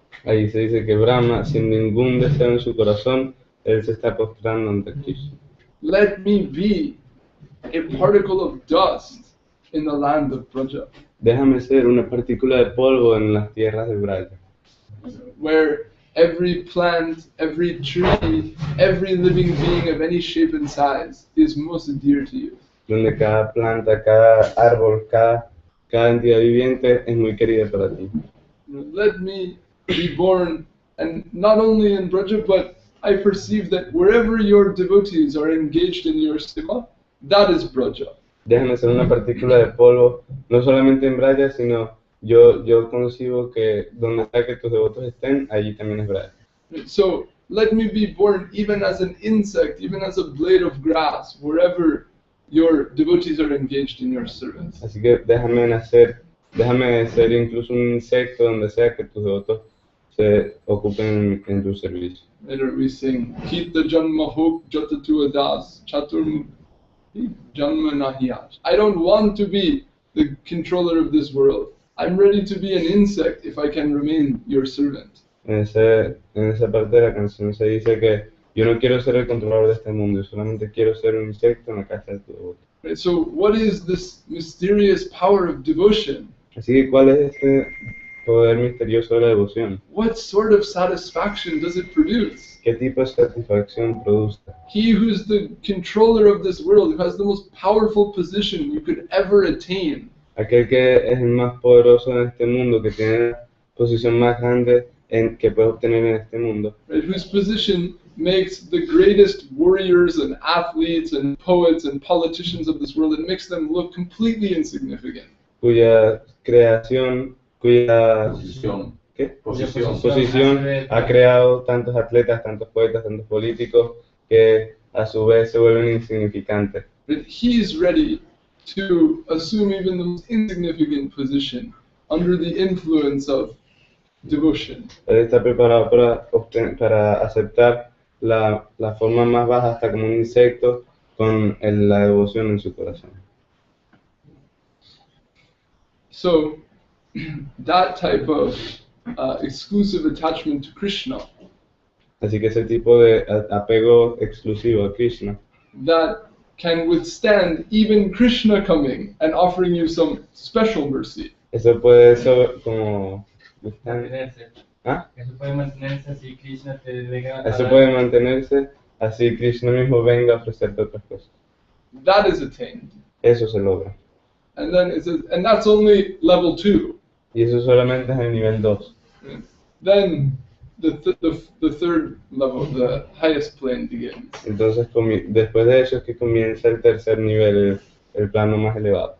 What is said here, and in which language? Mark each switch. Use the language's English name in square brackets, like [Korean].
[Spanish] Ahí se dice que Brahma, sin ningún deseo en su corazón, él se está postrando ante Krishna. [English] Let me be a particle of dust in the land of Braja, [Spanish] Déjame ser una partícula de polvo en las tierras de Braja, [English] where every plant, every tree, every living being of any shape and size is most dear to you. [Spanish] donde cada planta, cada árbol, cada entidad viviente es muy querida para ti. [English] Let me be born, and not only in Braja, but I perceive that wherever your devotees are engaged in your seva, that is Braja. [Spanish] Déjame ser una partícula de polvo, no solamente en Braja, sino yo concibo que donde sea que tus devotos estén, allí también es Braja. [English] So let me be born even as an insect, even as a blade of grass, wherever your devotees are engaged in your service. [Spanish] Así que déjame ser incluso un insecto donde sea que tus devotos se ocupen en tu servicio. [English] Later we sing, [Bangla] Kita Janma Hok Jatatu Adas Chatur Janma Nahiyaj. [English] I don't want to be the controller of this world. I'm ready to be an insect if I can remain your servant. [Spanish] En esa parte de la canción se dice que yo no quiero ser el controlador de este mundo, yo solamente quiero ser un insecto en la casa de tu devoto. [English] Right, so what is this mysterious power of devotion? [Spanish] Así que, ¿cuál es este poder misterioso de la devoción? [English] What sort of satisfaction does it produce? [Spanish] ¿Qué tipo de satisfacción produce? [English] He who's the controller of this world, who has the most powerful position you could ever attain, [Spanish] Aquel que es el más poderoso en este mundo, que tiene la posición más grande que puede obtener en este mundo, [English] right, whose position makes the greatest warriors and athletes and poets and politicians of this world, it makes them look completely insignificant. [Spanish] cuya creación, cuya Posición. ¿qué? Posición ha creado tantos atletas, tantos poetas, tantos políticos, que a su vez se vuelven insignificantes. [English] But he's ready to assume even the most insignificant position under the influence of devotion. [Spanish] Él está preparado para aceptar la forma más baja, hasta como un insecto, con la devoción en su corazón. [English] So that type of exclusive attachment to Krishna, [Spanish] Así que ese tipo de apego exclusivo a Krishna, [English] that can withstand even Krishna coming and offering you some special mercy. [Spanish] eso puede ser como... mantenerse. ¿Ah? Eso puede mantenerse así Krishna te venga a Eso dar. puede mantenerse, así Krishna mismo venga a ofrecerte otras cosas. [English] That is attained. [Spanish] Eso se logra. [English] And then it says, and that's only level 2. [Spanish] Y eso solamente es el nivel 2. [English] Then the third level, the highest plane begins. [Spanish] Entonces, después de eso es que comienza el tercer nivel, el plano más elevado.